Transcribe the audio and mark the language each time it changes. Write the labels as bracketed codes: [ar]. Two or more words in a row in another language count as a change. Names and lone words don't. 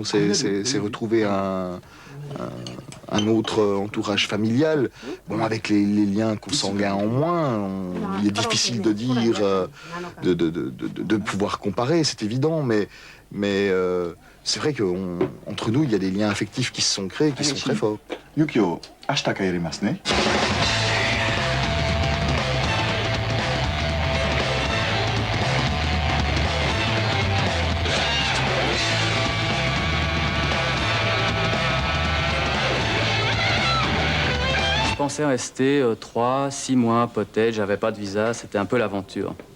[fr] C'est retrouver un autre entourage familial. Bon, avec les liens consanguins en moins, il est difficile de dire, de pouvoir comparer, c'est évident, mais c'est vrai qu'entre nous, il y a des liens affectifs qui se sont créés, qui sont très forts. [ja] Yukio, 明日帰りますね? [fr] Je pensais rester 3-6 mois peut-être, j'avais pas de visa, c'était un peu l'aventure.